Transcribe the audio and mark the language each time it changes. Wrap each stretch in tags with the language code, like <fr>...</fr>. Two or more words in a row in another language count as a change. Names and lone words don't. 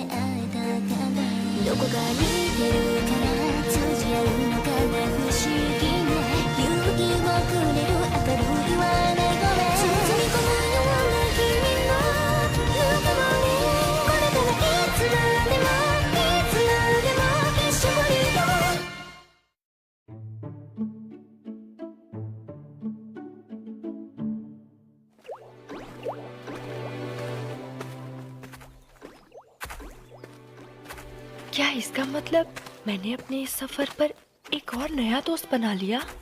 <ja>えたからどこか似てるから通じ合うのかな不思議な勇気をくれる明るい言わない声包み込むような君のぬくもりこれからいつまでもいつまでも一緒にいよう</ja> <hi>क्या इसका मतलब मैंने अपने इस सफर पर एक और नया दोस्त बना लिया?</hi>